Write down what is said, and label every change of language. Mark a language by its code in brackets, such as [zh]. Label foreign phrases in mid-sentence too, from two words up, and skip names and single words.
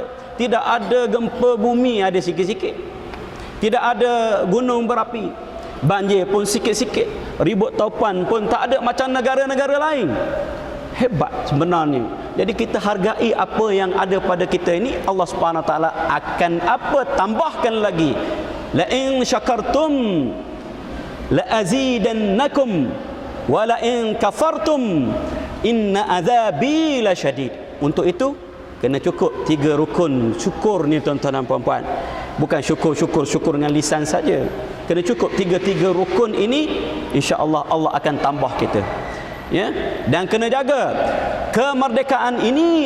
[ms] Tidak ada gempa bumi, ada sikit-sikit. Tidak ada gunung berapi, banjir pun sikit-sikit, ribut taupan pun tak ada macam negara-negara lain. Hebat sebenarnya. Jadi kita hargai apa yang ada pada kita ini. Allah [ar] سبحانه وتعالى [ms] akan apa? Tambahkan lagi. [ar] لئن شكرتم لأزيدنكم ولئن كفرتم إن عذابي لشديد. [ms] Untuk itu kena cukup 3 rukun syukur ni tuan-tuan dan puan-puan. Bukan syukur dengan lisan saja. Kena cukup 3 rukun ini, [ar] إن شاء الله [ms] Allah akan tambah kita. Ya, dan kena jaga kemerdekaan ini.